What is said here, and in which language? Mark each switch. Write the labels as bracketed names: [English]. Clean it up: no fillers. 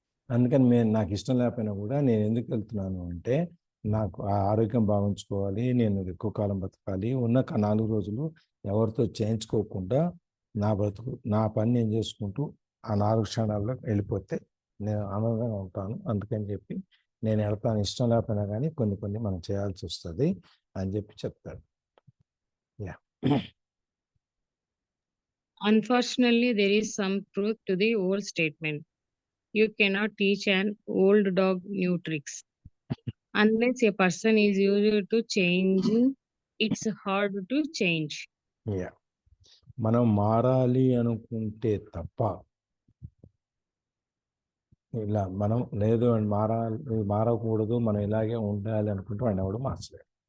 [Telugu] అందుకని నాకు ఇష్టం లేకపోయినా కూడా నేను ఎందుకు వెళ్తున్నాను అంటే, నాకు ఆ ఆరోగ్యం బాగుంచుకోవాలి, నేను ఎక్కువ కాలం బతకాలి, ఉన్న 4 రోజులు ఎవరితో చేయించుకోకుండా నా పని నేను చేసుకుంటూ ఆ 4 క్షణాల్లో వెళ్ళిపోతే నేను ఆనందంగా ఉంటాను. అందుకని చెప్పి నేను వెళ్తాను, ఇష్టం లేకపోయినా కానీ కొన్ని మనం చేయాల్సి వస్తుంది అని చెప్పి చెప్తాడు. Yeah. [English] Unfortunately, there is some truth to the old statement. You cannot teach an old dog new tricks. Unless a person is used to changing, it's hard to change. [Telugu] Yeah, మనం మారాలి అనుకుంటే తప్ప, ఇలా మనం లేదు అని మారకూడదు, మనం ఇలాగే ఉండాలి అనుకుంటే వాడిని ఎవడు మార్చలేడు.